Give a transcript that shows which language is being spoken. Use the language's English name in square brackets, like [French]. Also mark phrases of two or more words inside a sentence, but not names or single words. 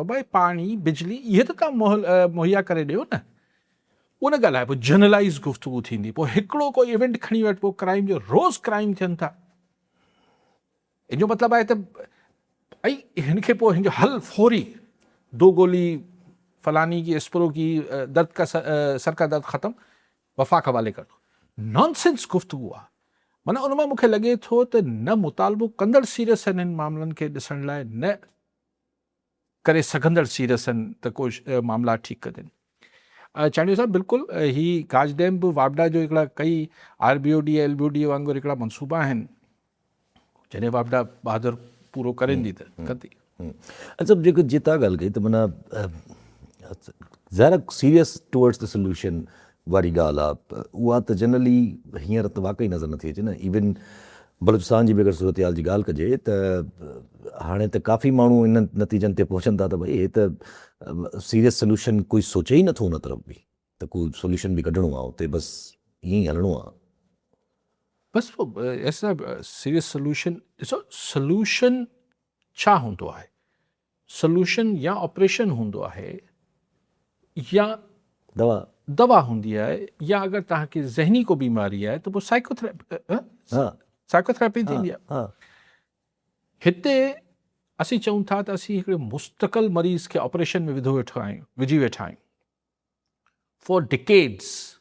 [Sindhi] बाबा पाणी बिजली इहे त तव्हां मुहैया करे ॾियो न उन ॻाल्हि आहे पोइ जनरलाइज़ गुफ़्तगू थींदी पोइ हिकिड़ो कोई इवेंट खणी वटि पोइ क्राइम जो रोज़ क्राइम थियनि था इन जो मतिलबु आहे त ऐं हिन खे पोइ हिन जो हल फौरी 2 गोली फलानी की एस्प्रो की दर्द का [Urdu] سر کا درد ختم وفا کے حوالے کر دو [Sindhi] नॉनसेंस गुफ़्तगू आहे माना उन मां मूंखे लॻे थो त न मुतालबो कंदड़ सीरियस आहिनि हिन मामलनि खे ॾिसण लाइ न करे सघंदड़ सीरियस आहिनि त कोई मामला ठीकु कनि चांडियो साहिबु बिल्कुलु ही काज डैम बि वापडा जो हिकिड़ा कई RBOD LBOD वांगुरु हिकिड़ा मनसूबा आहिनि जॾहिं वापडा बहादुर पूरो करेंदी त कंदी अच्छा जेको जिता ॻाल्हि कई त माना ज़ाहिर [English] serious towards the solution [Sindhi] वारी ॻाल्हि आहे उहा त जनरली हींअर त वाक़ई नज़र नथी अचे न इवन बलूचिस्तान जी बि अगरि सूरत हाल जी ॻाल्हि कजे त हाणे त काफ़ी माण्हू इन नतीजनि ते पहुचनि था त भई हे त [English] serious solution [Sindhi] कोई सोचे ई नथो हुन तरफ़ बि त कोई सोल्यूशन बि कढणो आहे उते बसि ईअं ई हलणो आहे बसि ऐसा [English] serious solution [Sindhi] ॾिसो सोल्यूशन छा हूंदो आहे सोल्यूशन या ऑपरेशन हूंदो आहे या दवा हूंदी आहे या अगरि तव्हांखे ज़हनी को बीमारी आहे त पोइ साइकोथेरेपी थींदी आहे हिते असीं चऊं था त असीं हिकिड़े मुस्तक़िल मरीज़ खे ऑपरेशन में विझी वेठा आहियूं [English] for decades